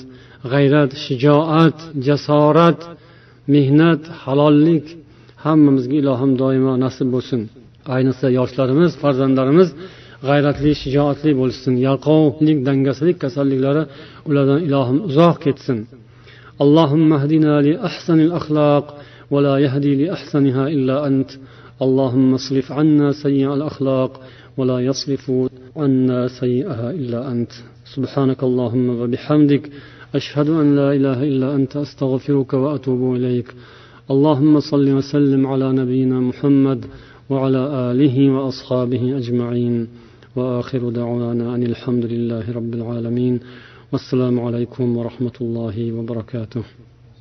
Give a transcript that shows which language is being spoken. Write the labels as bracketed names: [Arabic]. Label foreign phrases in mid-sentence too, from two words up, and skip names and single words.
[Uzbek] G'ayrat, shijoat, jasorat, mehnat, halollik hammamizga ilohim doimo nasib bo'lsin. Ayniqsa yoshlarimiz, farzandlarimiz g'ayratli, shijoatli bo'lsin. Yalqovlik, dangasalik kasalliklari ulardan ilohim uzoq ketsin. [Arabic] اللهم اهدنا لأحسن الأخلاق ولا يهدي لأحسنها إلا أنت. اللهم اصرف عنا سيئ الأخلاق ولا يصرف عنا سيئها إلا أنت. سبحانك اللهم وبحمدك أشهد أن لا إله إلا أنت أستغفرك وأتوب إليك. اللهم صل وسلم على نبينا محمد وعلى آله وأصحابه أجمعين وآخر دعوانا أن الحمد لله رب العالمين والسلام عليكم ورحمة الله وبركاته.